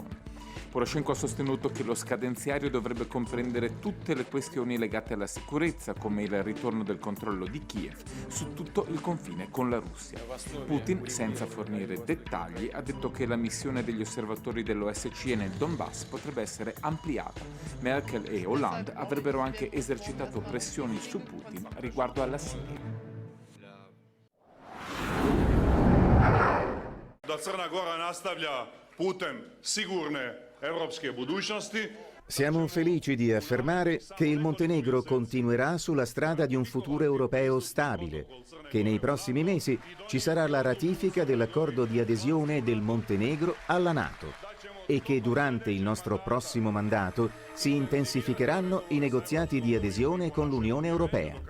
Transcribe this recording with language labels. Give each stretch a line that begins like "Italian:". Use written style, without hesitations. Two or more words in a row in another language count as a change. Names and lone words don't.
Italian: Poroshenko ha sostenuto che lo scadenziario dovrebbe comprendere tutte le questioni legate legate alla sicurezza, come il ritorno del controllo di Kiev su tutto il confine con la Russia. Putin, senza fornire dettagli, ha detto che la missione degli osservatori dell'OSCE nel Donbass potrebbe essere ampliata. Merkel e Hollande avrebbero anche esercitato pressioni su Putin riguardo alla Siria.
Serbian: Da Crna Gora nastavlja putem sigurne europske budućnosti.
Italian: Siamo felici di affermare che il Montenegro continuerà sulla strada di un futuro europeo stabile, che nei prossimi mesi ci sarà la ratifica dell'accordo di adesione del Montenegro alla NATO e che durante il nostro prossimo mandato si intensificheranno i negoziati di adesione con l'Unione Europea.